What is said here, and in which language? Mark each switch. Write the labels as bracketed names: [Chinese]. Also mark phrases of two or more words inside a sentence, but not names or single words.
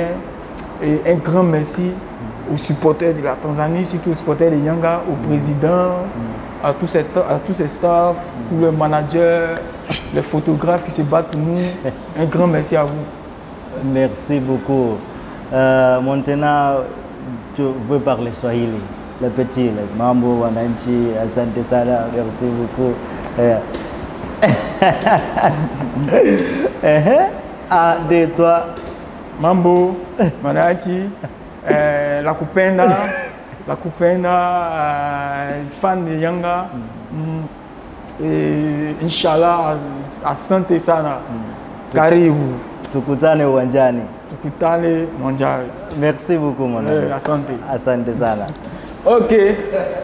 [French] Et un grand merci aux supporters de la Tanzanie, surtout aux supporters de Yanga, au président, à tous ces staffs, tous les managers, les photographes qui se battent pour nous. Un grand merci à vous. Merci beaucoup. Maintenant, tu veux parler Swahili, le petit, le [Swahili] mambo, wananchi, asante sana, [French] merci beaucoup. Un, deux, trois. [Swahili] Mambo, wananchi, la kupenda, [French] fan de Yanga. Et Inch'Allah, [Swahili] asante sana. Karibu. Tukutane uwanjani. Tukutane uwanjani. [French] Merci beaucoup mon ami. [Swahili] Asante. Asante sana. [French] Ok.